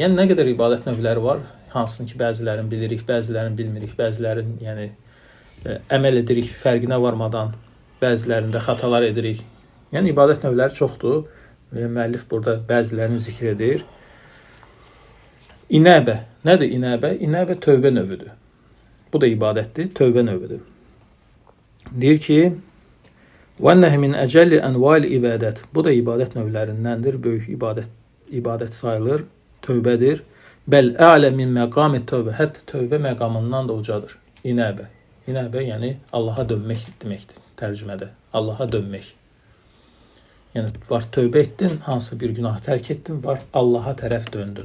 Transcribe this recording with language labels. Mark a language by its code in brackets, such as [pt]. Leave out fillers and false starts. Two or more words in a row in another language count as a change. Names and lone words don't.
[az] Yəni nə qədər ibadət növləri var, hansını ki bəzilərini bilirik, bəzilərini bilmirik, bəzilərini yəni əməl edirik fərqinə varmadan, bəzilərində xatalar edirik. Yəni ibadət növləri çoxdur. Müəllif burada bəzilərini zikr edir. İnəbə. Nədir inəbə? İnəbə tövbə növüdür. Bu da ibadətdir, tövbə növüdür. Deyir ki, [ar] وَاَنَّهِ مِنْ اَجَلِّ اَنْوَالِ ibadət. [az] Bu da ibadət növlərindəndir. Böyük ibadət sayılır. Tövbədir. [ar] بل أعلى من مقامات التوبة. [az] Hətta tövbə məqamından da ucadır. İnəbə. İnəbə yəni Allaha dönmək deməkdir tərcümədə. Allaha dönmək. Yəni var tövbə etdin, hansı bir günah tərk etdin, var Allaha tərəf döndün.